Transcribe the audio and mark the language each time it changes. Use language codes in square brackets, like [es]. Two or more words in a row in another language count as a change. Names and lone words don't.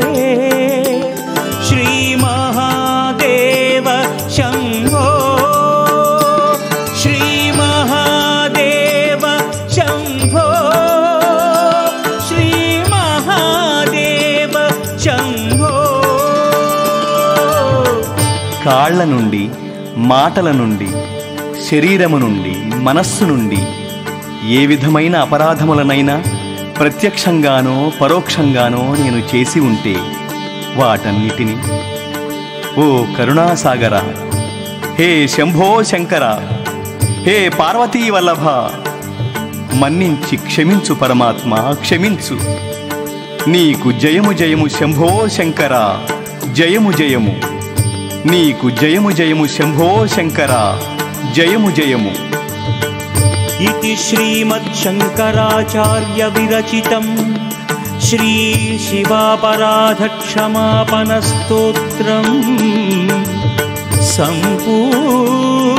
[sa] श्रीमहादेव शम्भो श्रीमहादेव शम्भो श्रीमहादेव शम्भो। [te] కాళ్ల నుండి, మాటల నుండి, శరీరము నుండి, మనస్సు నుండి ఏ విధమైన అపరాధములనైనా ప్రత్యక్షంగానో పరోక్షంగానో నేను చేసి ఉంటే వాటన్నిటినీ ఓ కరుణాసాగర, హే శంభో శంకర, హే పార్వతీ వల్లభ, మన్నించి క్షమించు పరమాత్మ, క్షమించు. నీకు జయము జయము శంభో శంకర, జయము జయము. నీకు జయము జయము శంభో శంకర, జయము జయము. [sa] इति श्रीमच्छङ्कराचार्य विरचितं श्री शिवापराधक्षमापनस्तोत्रम् सम्पूर्णम्.